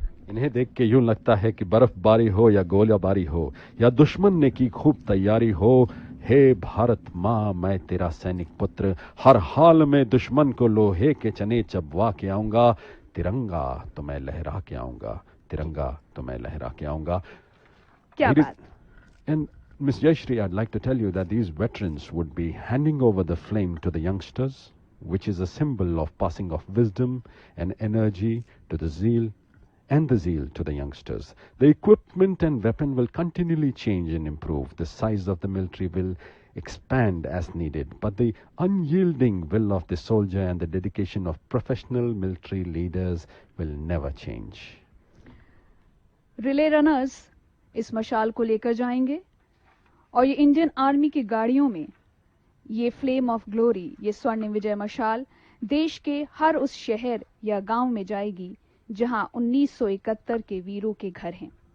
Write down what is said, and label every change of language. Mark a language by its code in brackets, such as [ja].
[hi] इन्हें देख के यूं लगता है कि बर्फबारी हो या गोलाबारी हो या दुश्मन ने की खूब तैयारी हो, हे भारत माँ मैं तेरा सैनिक पुत्र, हर हाल में दुश्मन को लोहे के चने चबवा के आऊंगा, तिरंगा तो मैं लहरा के आऊंगा, तिरंगा तो मैं लहरा के आऊंगा। क्या बात। [en] And Ms. Jayashree, I'd like to tell you that these veterans would be handing over the flame to the youngsters, which is a symbol of passing of wisdom and energy to the zeal to the youngsters. The equipment and weapon will continually change and improve. The size of the military will expand as needed, but the unyielding will of the soldier and the dedication of professional military leaders will never change. [hi] Relay runners इस मशाल को लेकर जाएंगे और ये Indian army की गाड़ियों में ये फ्लेम ऑफ ग्लोरी, ये स्वर्णिम विजय मशाल देश के हर उस शहर या गांव में जाएगी जहां 1971 के वीरों के घर हैं।